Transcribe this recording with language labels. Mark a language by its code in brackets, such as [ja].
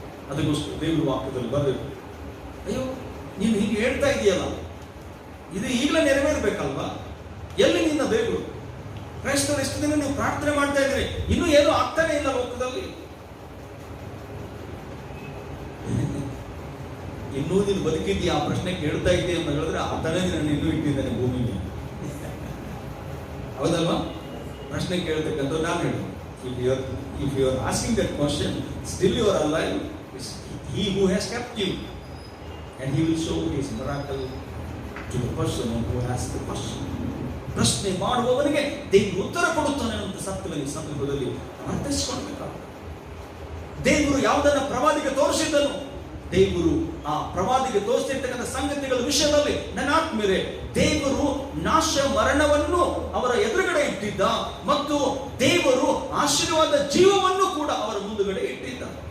[kn] ಅದಕ್ಕೋಸ್ಕರ ದೇವರ ವಾಕ್ಯದಲ್ಲಿ ಬರಬೇಕು, ಅಯ್ಯೋ ನೀನು ಹೀಗೆ ಹೇಳ್ತಾ ಇದೆಯಲ್ಲ, ಇದು ಈಗಲೇ ನೆರವೇರಬೇಕಲ್ವಾ? ಎಲ್ಲಿ ನಿನ್ನ ದೇವರು? ಕ್ರೈಸ್ತರು ಎಷ್ಟು ದಿನ ನೀವು ಪ್ರಾರ್ಥನೆ ಮಾಡ್ತಾ ಇದ್ರಿ, ಇನ್ನೂ ಏನು ಆಗ್ತಾನೆ ಇಲ್ಲ ಲೋಕದಲ್ಲಿ. ಇನ್ನೂ ನೀನು ಬದುಕಿದ್ದೀಯ ಆ ಪ್ರಶ್ನೆ ಕೇಳ್ತಾ ಇದೆಯಾ ಅಂತ ಹೇಳಿದ್ರೆ ಆತನೇ ನಾನು ಇನ್ನೂ ಇಟ್ಟಿದ್ದೇನೆ ಭೂಮಿ ಮೇಲೆ. ಹೌದಲ್ವಾ? ಪ್ರಶ್ನೆ ಕೇಳ್ತಕ್ಕಂಥ ನಾನು ಹೇಳಿ, [en] if you are asking that question, still you are alive. He who has kept you, and he will show his miracle to the person who asks the question. [kn] ಪ್ರಶ್ನೆ ಮಾಡುವವನಿಗೆ ದೇವರು ಉತ್ತರ ಕೊಡುತ್ತಾನೆ ಅಂತ ಸತ್ಯದಲ್ಲಿ ಸಂದರ್ಭದಲ್ಲಿ ಅರ್ಥೈಸಿಕೊಳ್ಬೇಕಾಗುತ್ತೆ. ದೇವರು ಯಾವುದನ್ನ ಪ್ರವಾದಿಗೆ ತೋರಿಸಿದ್ದನು, ದೇವರು ಆ ಪ್ರವಾದಿಗೆ ತೋರಿಸಿರ್ತಕ್ಕಂಥ ಸಂಗತಿಗಳ ವಿಷಯದಲ್ಲಿ ನನ್ನ ಆತ್ಮೀಯರೇ, ದೇವರು ನಾಶ ಮರಣವನ್ನು ಅವರ ಎದುರುಗಡೆ ಇಟ್ಟಿದ್ದ ಮತ್ತು ದೇವರು ಆಶೀರ್ವಾದ ಜೀವವನ್ನು ಕೂಡ ಅವರ ಮುಂದುಗಡೆ ಇಟ್ಟಿದ್ದ.